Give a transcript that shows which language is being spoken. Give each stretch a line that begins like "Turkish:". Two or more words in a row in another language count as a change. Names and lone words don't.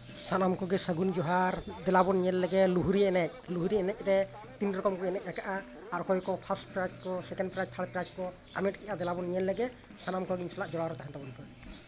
Santali: सानाम को सगुन जोहार दिलाबन लगे लुहुरी एने रे 3 रकम को एने एका और कोई को
English: first prize
Santali: को
English: second prize third prize
Santali: को आमेट की दिलाबन लगे सानाम को सला जोड़ार तहन तबन पे